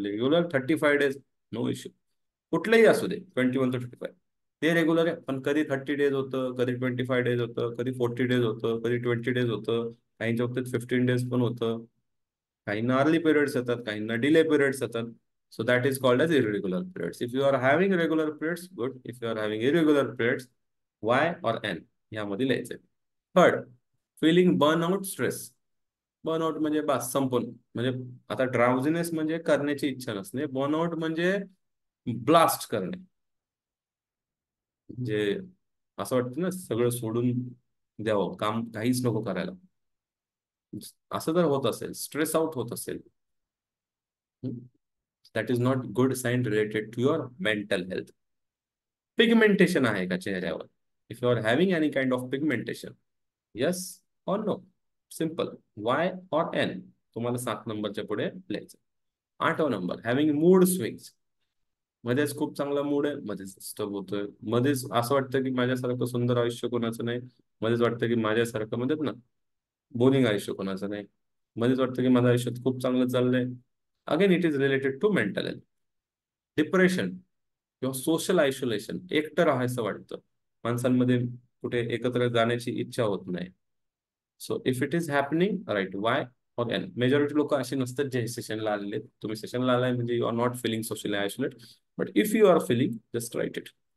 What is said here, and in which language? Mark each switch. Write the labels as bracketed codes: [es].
[mr] Regular 35 days, no issue. कुठलंही असू दे 21 to 35, ते रेग्युलर आहे. पण कधी 30 days होतं, कधी 25 days होतं, कधी 40 days होतं, कधी 20 days होतं, काहींच्या बाबतीत 15 days पण होतं. काहींना अर्ली पिरियड्स येतात, काहींना डिले पिरियड्स येतात. [en] So that is called as irregular periods. If you are having regular periods, good. If you are having irregular periods, Y or N [mr] यामध्ये लिहायचंय. [en] Third, feeling burnout stress. [mr] Burnout म्हणजे बस संपून, म्हणजे आता ड्राउझीनेस म्हणजे करण्याची इच्छा नसणे, बर्नआउट म्हणजे ब्लास्ट करणे. म्हणजे असं वाटतं ना सगळं सोडून द्यावं, काम काहीच नको करायला. असं जर होत असेल, स्ट्रेस आउट होत असेल, [en] that is not good sign related to your mental health. [mr] Pigmentation आहे का चेहऱ्यावर? [en] If you are having any kind of pigmentation, yes or no. Simple. [mr] Y or N तुम्हाला 7 नंबरच्या पुढे लिहायचं. 8वा नंबर, [en] Having mood swings. [mr] मध्येच खूप चांगला मूड आहे, मध्येच डिस्टर्ब होतोय, मध्येच असं वाटतं की माझ्यासारखं सुंदर आयुष्य कोणाचं नाही, मध्येच वाटतं की माझ्यासारखं म्हणतात ना बोरिंग आयुष्य कोणाचं नाही, मध्येच वाटतं की माझं आयुष्यात खूप चांगलं चाललंय. [en] Again it is related to mental health. [mr] Depression किंवा सोशल आयसोलेशन, एकटं राहायचं वाटतं, माणसांमध्ये कुठे एकत्र जाण्याची इच्छा होत नाही. [en] So if it is happening, right, Y or N. Majority [mr] लोक असे नसतात जे सेशनला आलेले. तुम्ही सेशनला आलाय म्हणजे [en] You are not feeling socially isolate, but if you are feeling, just write it.